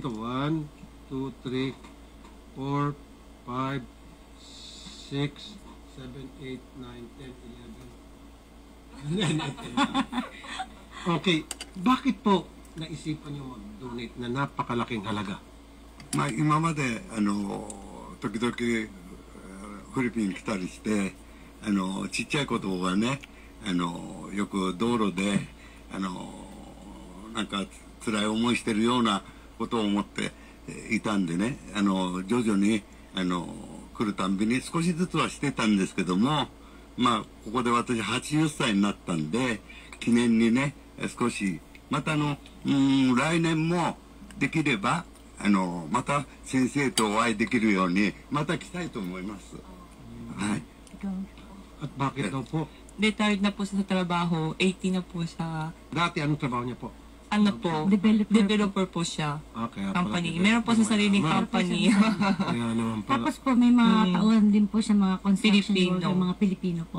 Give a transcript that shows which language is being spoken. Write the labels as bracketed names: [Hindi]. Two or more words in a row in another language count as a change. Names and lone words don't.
[Filipino] 1, 2, 3, 4, 5, 6, 7, 8, 9, 10, 11. Okay, bakit po naisipan nyo mag-donate na napakalaking halaga? [Japanese] 今まで時々フィリピン来たりしてちっちゃい子とかね、よく道路で、なんか辛い思いしてるようなことを思っていたんでね、徐々に、来るたんびに少しずつはしてたんですけども、まあ、ここで私80歳になったんで、記念にね、少し、また来年もできれば、また先生とお会いできるように、また来たいと思います。はい。 [Filipino] At bakit daw po? Retired na po siya sa trabaho, 80 na po siya. Dati anong trabaho niya po? Ano po, developer po siya. Kaya Company. Meron po sa sariling company. Kaya naman pala. Tapos po may mga tauhan din po siya, mga [English] construction worker, [Filipino] mga Pilipino po.